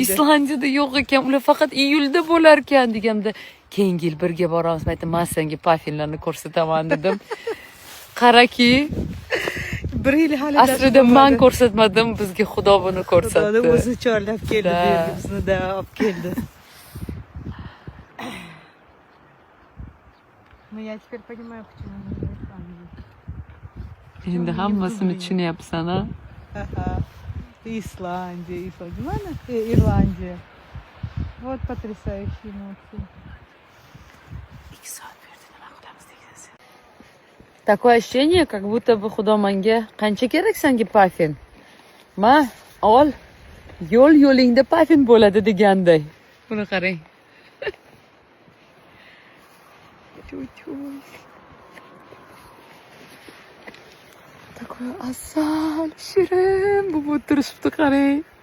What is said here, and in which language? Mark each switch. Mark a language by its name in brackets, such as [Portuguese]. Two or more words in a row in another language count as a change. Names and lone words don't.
[Uzbek] Islandiyada yo'q ekan, ular faqat iyulda bo'lar ekan deganimda, keyingi yil birga boramiz. Men aytdim, men senga paffinlarni ko'rsataman dedim. Qaraki, Bir yil hali aslida men ko'rsatmadim, bizga Xudo buni Xudoda ko'rsatdi. o'zi chorlab keldi, Da. bu yerga bizni da olib keldi. [Russian] Ну, я теперь понимаю, почему мы в Исландии. [Uzbek] Endi hammasini tushunyapsan, ha? [Russian] Ага. Исландия, Исландия. Ладно, Ирландия. Вот потрясающие эмоции. Такое ощущение, как будто бы [Uzbek] Xudo menga qancha kerak senga pafin? Ma, ol. Yo'lingda pafin bo'ladi deganday. Buni qarang. Такой asal, shirin, bu o'tirishibdi, qarang.